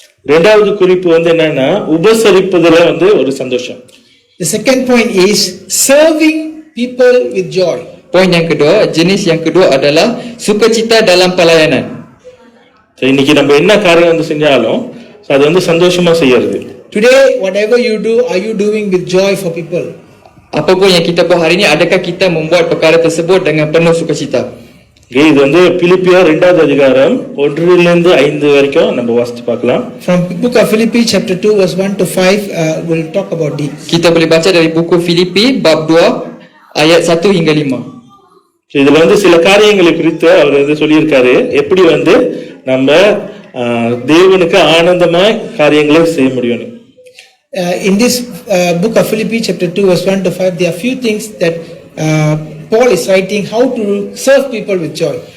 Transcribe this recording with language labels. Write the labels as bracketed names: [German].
[Tamil] ரெண்டாவது குறிப்பு வந்து என்னன்னா உபசரிப்பதுல வந்து ஒரு சந்தோஷம். [English] The second point is serving people with joy. [Malay] Poin yang kedua, jenis yang kedua adalah sukacita dalam pelayanan. [Tamil] So, இன்னைக்கு நம்ம என்ன காரியம் வந்து செஞ்சாலும் அது வந்து சந்தோஷமா செய்யறது. [English] Today, whatever you do, are you doing with joy for people? [Malay] Apapun yang kita buat hari ini, adakah kita membuat perkara tersebut dengan penuh sukacita? [Tamil] Okay, இது வந்து பிலிப்பியர் 2வது அதிகாரம் 1 to 5 வரைக்கும் நம்ம வாசிச்சு பார்க்கலாம். [English] From book of Philippi chapter 2 verse 1 to 5 we'll talk about this. [Malay] Kita boleh baca dari buku Filipi bab 2 ayat 1 hingga 5. [Tamil] இதுல வந்து சில காரியங்களை குறித்து அவர் வந்து சொல்லியிருக்காரு. எப்படி வந்து நம்ம தேவனுக்கு ஆனந்தமா காரியங்களை செய்ய முடியும். [English] In this book of Philippi chapter 2 verse 1 to 5 there are few things that Paul is writing how to serve people with joy.